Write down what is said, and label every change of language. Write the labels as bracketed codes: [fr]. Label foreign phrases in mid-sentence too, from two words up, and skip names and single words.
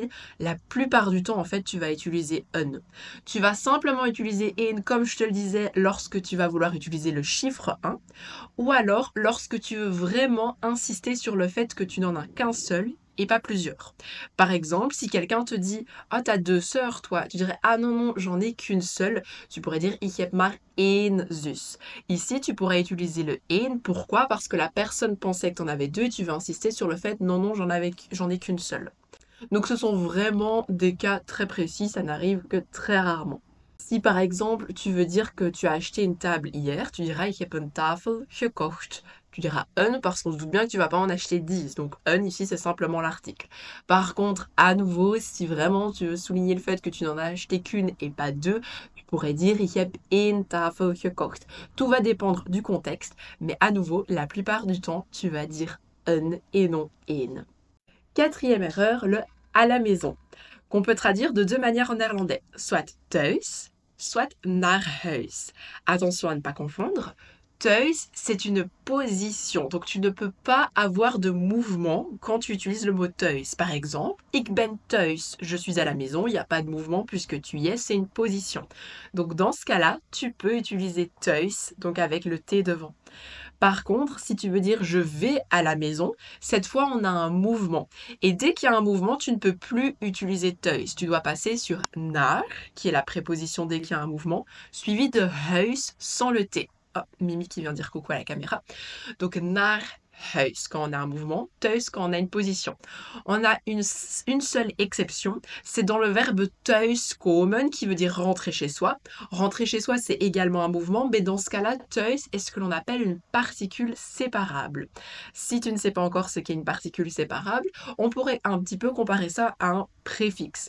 [fr] La plupart du temps, en fait, tu vas utiliser un. Tu vas simplement utiliser een, comme je te le disais, lorsque tu vas vouloir utiliser le chiffre 1, ou alors lorsque tu veux vraiment insister sur le fait que tu n'en as qu'un seul et pas plusieurs. Par exemple, si quelqu'un te dit "Ah, t'as 2 sœurs, toi", tu dirais "Ah non, non, j'en ai qu'une seule". Tu pourrais dire [nl] "Ik heb maar één zus". [fr] Ici, tu pourrais utiliser le één. Pourquoi? Parce que la personne pensait que t'en avais deux et tu veux insister sur le fait "Non, non, j'en ai qu'une seule". Donc ce sont vraiment des cas très précis, ça n'arrive que très rarement. Si par exemple tu veux dire que tu as acheté une table hier, tu diras [nl] "Ik heb een tafel gekocht". [fr] Tu diras un parce qu'on se doute bien que tu vas pas en acheter 10. Donc un ici c'est simplement l'article. Par contre, à nouveau, si vraiment tu veux souligner le fait que tu n'en as acheté qu'une et pas deux, tu pourrais dire [nl] "Ik heb één tafel gekocht". [fr] Tout va dépendre du contexte, mais à nouveau, la plupart du temps, tu vas dire un et non één. Quatrième erreur, le "à la maison", qu'on peut traduire de deux manières en néerlandais, soit thuis, soit [nl] naar huis. [fr] Attention à ne pas confondre. Thuis, c'est une position, donc tu ne peux pas avoir de mouvement quand tu utilises le mot thuis. Par exemple, [nl] "Ik ben thuis", [fr] je suis à la maison, il n'y a pas de mouvement puisque tu y es, c'est une position. Donc dans ce cas-là, tu peux utiliser thuis, donc avec le T devant. Par contre, si tu veux dire "je vais à la maison", cette fois on a un mouvement. Et dès qu'il y a un mouvement, tu ne peux plus utiliser thuis. Tu dois passer sur naar, qui est la préposition dès qu'il y a un mouvement, suivi de huis sans le T. Oh, Mimi qui vient dire coucou à la caméra. Donc [nl] naar huis [fr] quand on a un mouvement, thuis quand on a une position. On a une seule exception, c'est dans le verbe thuiskomen qui veut dire rentrer chez soi. Rentrer chez soi, c'est également un mouvement, mais dans ce cas-là, thuis est ce que l'on appelle une particule séparable. Si tu ne sais pas encore ce qu'est une particule séparable, on pourrait un petit peu comparer ça à un préfixe.